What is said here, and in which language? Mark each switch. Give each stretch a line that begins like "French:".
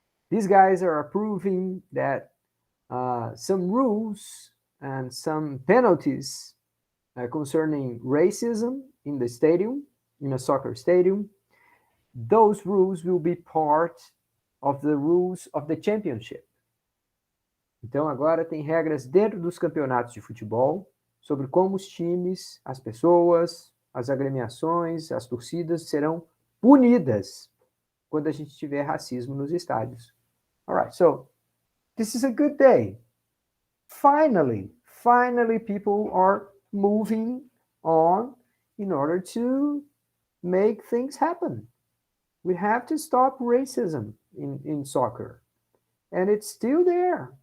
English: These guys are approving that some rules and some penalties concerning racism in the stadium, in a soccer stadium, those rules will be part of the rules of the championship.
Portuguese: Então agora tem regras dentro dos campeonatos de futebol sobre como os times, as pessoas, as agremiações, as torcidas serão punidas quando a gente tiver racismo nos estádios.
English: All right, so this is a good day. Finally, people are moving on in order to make things happen. We have to stop racism in soccer. And it's still there.